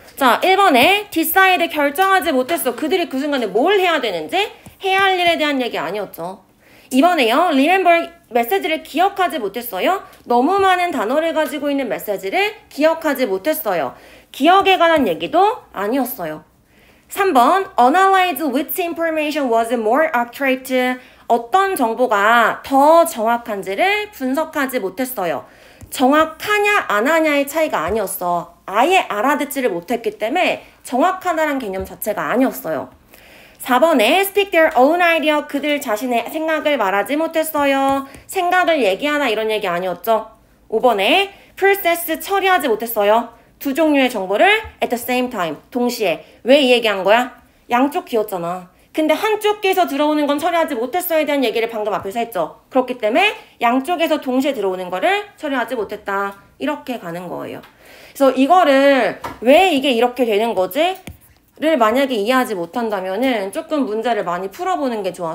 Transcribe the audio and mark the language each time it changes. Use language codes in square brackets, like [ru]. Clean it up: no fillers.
[ko] 자, 1번에 decide 결정하지 못했어. 그들이 그 순간에 뭘 해야 되는지 해야 할 일에 대한 얘기 아니었죠. 2번에요. remember 메시지를 기억하지 못했어요. 너무 많은 단어를 가지고 있는 메시지를 기억하지 못했어요. 기억에 관한 얘기도 아니었어요. [en] 3번 analyze which information was more accurate. [ko] 어떤 정보가 더 정확한지를 분석하지 못했어요. 정확하냐 안 하냐의 차이가 아니었어. 아예 알아듣지를 못했기 때문에 정확하다는 개념 자체가 아니었어요. [en] 4번에 speak their own idea. [ko] 그들 자신의 생각을 말하지 못했어요. 생각을 얘기하나 이런 얘기 아니었죠. 5번에 process 처리하지 못했어요. 두 종류의 정보를 [en] at the same time. [ko] 동시에. 왜 이 얘기한 거야? 양쪽 귀였잖아. 근데 한쪽 귀에서 들어오는 건 처리하지 못했어에 대한 얘기를 방금 앞에서 했죠. 그렇기 때문에 양쪽에서 동시에 들어오는 거를 처리하지 못했다. 이렇게 가는 거예요. 그래서 이거를 왜 이게 이렇게 되는 거지? 를 만약에 이해하지 못한다면은 조금 문제를 많이 풀어보는 게 좋아.